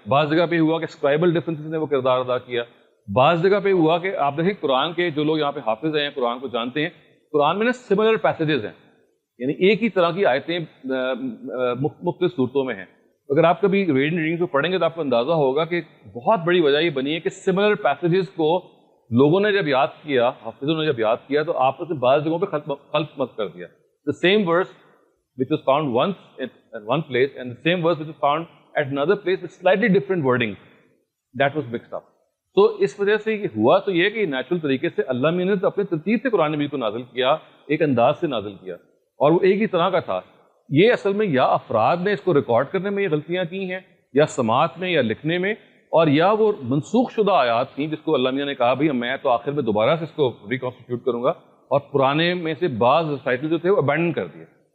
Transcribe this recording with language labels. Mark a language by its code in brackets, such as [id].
[ur] بعض جگہ پہ ہوا کہ اسکرائبل ڈفرینسز نے وہ کردار ادا کیا. بعض جگہ پہ ہوا کہ آپ دیکھیں قرآن کے جو لوگ یہاں پہ حافظ ہیں، قرآن کو جانتے ہیں، قرآن میں نا سملر پیسیجز ہیں، یعنی ایک ہی طرح کی آیتیں مختلف صورتوں میں ہیں. اگر آپ کبھی ریڈنگ کو پڑھیں گے تو آپ کو اندازہ ہوگا کہ بہت بڑی وجہ یہ بنی ہے کہ سملر پیسیجز کو لوگوں نے جب یاد کیا، حافظوں نے جب یاد کیا تو آپس میں بعض جگہوں پہ خلط مت کر دیا. [en] The same verse which was found once at one place and the same verse which was found at another place with slightly different wording, that was mixed up. [ur] تو اس وجہ سے یہ ہوا تو یہ کہ نیچرل طریقے سے اللہ میاں نے تو اپنے ترتیب سے قرآن مجید کو نازل کیا، ایک انداز سے نازل کیا، اور وہ ایک ہی طرح کا تھا. یہ اصل میں یا افراد نے اس کو ریکارڈ کرنے میں یہ غلطیاں کی ہیں، یا سماعت میں، یا لکھنے میں، اور یا وہ منسوخ شدہ آیات تھیں جس کو اللہ میاں نے کہا بھائی میں تو آخر میں دوبارہ سے اس کو ریکانسٹیٹیوٹ کروں گا، اور پرانے میں سے بعض ریسائٹل جو تھے وہ ابینڈن کر دیے.